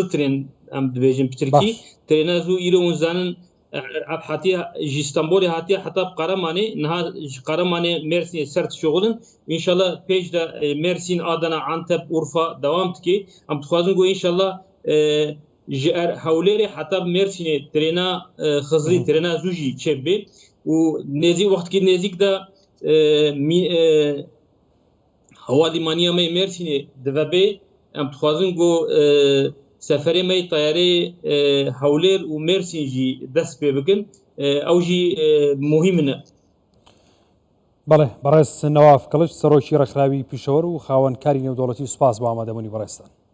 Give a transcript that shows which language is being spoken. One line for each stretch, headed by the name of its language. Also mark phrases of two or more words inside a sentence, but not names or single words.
Kurdish: trên em dibêjin Tirkî trêna zû îro hûn zanin ev hatiye ji İstanbulê hatiye heta Qaramanê niha ji Qaramanê Mêrsînê ser dişoxilin înşallah pêş de Mêrsîn Adana Antep Urfa dewam dike em dixwazin ku înşallah ji Hewlêrê heta Mêrsînê trêna xizirî trêna zû jî çêbe û nêzî wextkî nêzik de hewa lîmaniya me Mêrsînê divebe em dixwazin ku seferê me tayarê Hewlêr û Mêrsîn jî dest pê bikin ew jî muhîm ne.
Central Kurdish: بەڵێ بەڕێز نەواف کەڵش سەرۆکی ڕێکخراوی پیشەوەر و خاوەنکاری نێودەوڵەتی و سوپاس بۆ ئامادەبوونی بەڕێستان.